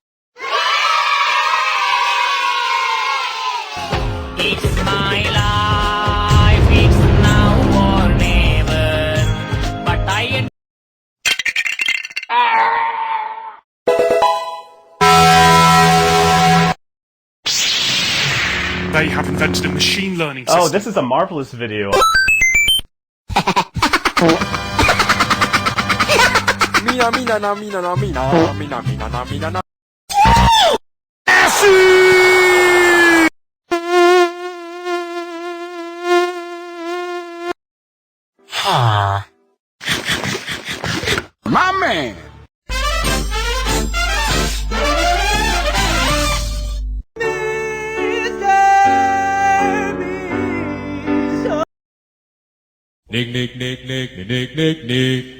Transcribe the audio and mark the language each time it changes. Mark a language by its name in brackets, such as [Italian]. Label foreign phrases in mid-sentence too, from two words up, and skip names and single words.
[English] It's my life, it's now or never. But I. They have invented a machine learning system. Oh, this is a marvelous video. Mina, mina, na, mina, na, mina, mina, mina, na, mina, na. My man. Nick, Nick, Nick, Nick, Nick, Nick, Nick.